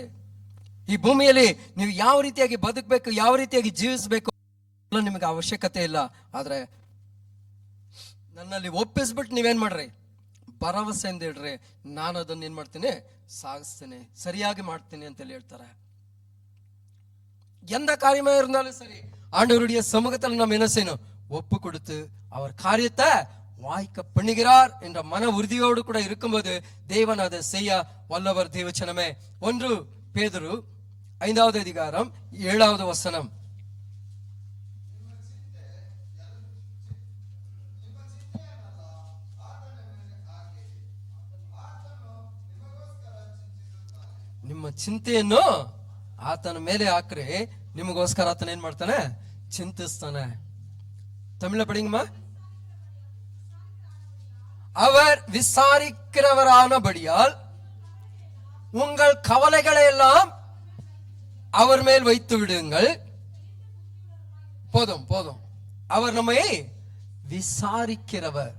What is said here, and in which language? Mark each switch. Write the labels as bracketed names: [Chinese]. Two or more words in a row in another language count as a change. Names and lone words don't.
[Kannada] ಈ ಭೂಮಿಯಲ್ಲಿ ನೀವು ಯಾವ ರೀತಿಯಾಗಿ ಬದುಕಬೇಕು, ಯಾವ ರೀತಿಯಾಗಿ ಜೀವಿಸಬೇಕು ನಿಮಗೆ ಅವಶ್ಯಕತೆ ಇಲ್ಲ. ಆದ್ರೆ ನನ್ನಲ್ಲಿ ಒಪ್ಪಿಸ್ಬಿಟ್ಟು ನೀವೇನ್ ಮಾಡ್ರಿ, ಭರವಸೆಯಿಂದ ಇಡ್ರಿ, ನಾನು ಅದನ್ನ ಏನ್ ಮಾಡ್ತೀನಿ, ಸಾಗಿಸ್ತೇನೆ, சரியாகி ಮಾಡ್ತೀನಿ ಅಂತೇಳಿ ಹೇಳ್ತಾರೆ. [Tamil] எந்த காரியமா இருந்தாலும் சரி, ஆண்டவருடைய சமூகத்தில் நம்ம என்ன செய்யணும்? ஒப்பு கொடுத்து அவர் காரியத்தை வாய்க்க பண்ணுகிறார் என்ற மன உறுதியோடு கூட இருக்கும்போது தேவன் அதை செய்ய வல்லவர். தேவச்சனமே 1 பேதுரு 5வது அதிகாரம் 7வது வசனம். [Kannada] ನಿಮ್ಮ ಚಿಂತೆಯನ್ನು ಆತನ ಮೇಲೆ ಹಾಕ್ರಿ, ನಿಮಗೋಸ್ಕರ ಆತನ ಏನ್ ಮಾಡ್ತಾನೆ? ಚಿಂತಿಸ್ತಾನೆ. [Tamil] தமிழ் படிங்கம்மா. அவர் விசாரிக்கிறவரானபடியால் உங்கள் கவலைகளை எல்லாம் அவர் மேல் வைத்து விடுங்கள். போதும் போதும். அவர் நம்மை விசாரிக்கிறவர்.